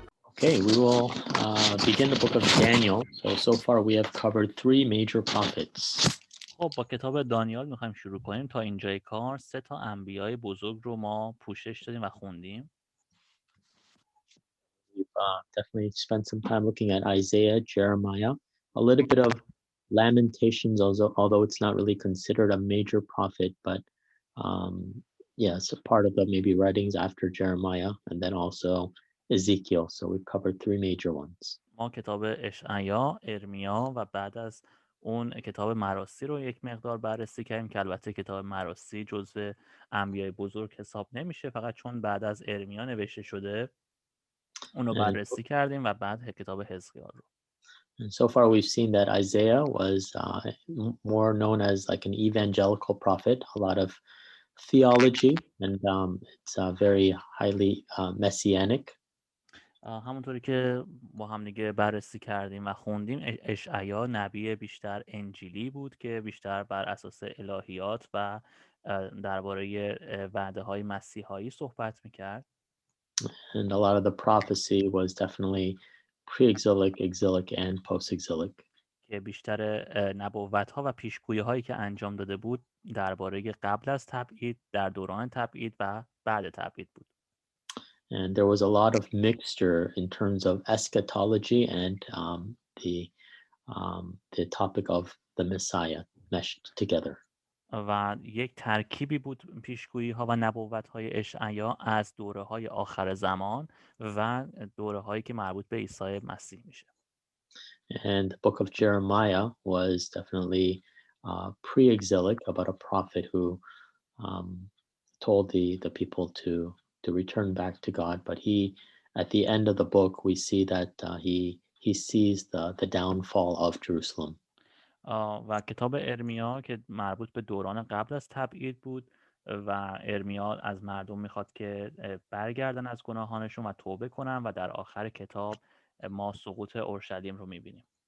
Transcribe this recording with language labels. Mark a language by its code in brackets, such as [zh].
[en] Okay, we will begin the book of Daniel. So far we have covered three major prophets. [fa] خب با کتاب دانیال میخوایم شروع کنیم. تا اینجای کار 3 تا انبیای بزرگ رو ما پوشش دادیم و خوندیم. [en] We've definitely spent some time looking at Isaiah, Jeremiah, a little bit of Lamentations, although it's not really considered a major prophet, but it's a part of the maybe writings after Jeremiah, and then also Ezekiel. So we've covered three major ones. [fa] ما کتاب اشعیا، ارمیا و بعد از اون کتاب مرثی رو یک مقدار بررسی کردیم که البته کتاب مرثی جزو انبیای بزرگ حساب نمیشه، فقط چون بعد از ارمیا نوشته شده اونو [en] And, [fa] بررسی کردیم و بعد کتاب حزقیال رو. [en] and so far we've seen that Isaiah was more known as like an evangelical prophet, a lot of theology, and it's very highly messianic. [fa] همونطوری که با هم دیگه بررسی کردیم و خوندیم، اشعیا نبی بیشتر انجیلی بود که بیشتر بر اساس الهیات و درباره وعده های مسیحایی صحبت میکرد. [en] And a lot of the prophecy was definitely pre-exilic, exilic, and post-exilic. [fa] که بیشتر نبوت ها و پیشگویی هایی که انجام داده بود درباره قبل از تبعید، در دوران تبعید و بعد تبعید بود. [en] And there was a lot of mixture in terms of eschatology and the topic of the Messiah meshed together. [fa] و یک ترکیبی بود پیشگویی ها و نبوت های اشعیا از دوره های آخر زمان و دوره هایی که مربوط به عیسی مسیح میشه. [en] And the book of Jeremiah was definitely pre-exilic, about a prophet who told the people to return back to God. But at the end of the book, we see that he sees the downfall of Jerusalem. [fa] و کتاب ارمیا که مربوط به دوران قبل از تبعید بود و ارمیا از مردم میخواد که برگردن از گناهانشون و توبه کنن و در آخر کتاب ما سقوط اورشلیم رو میبینیم.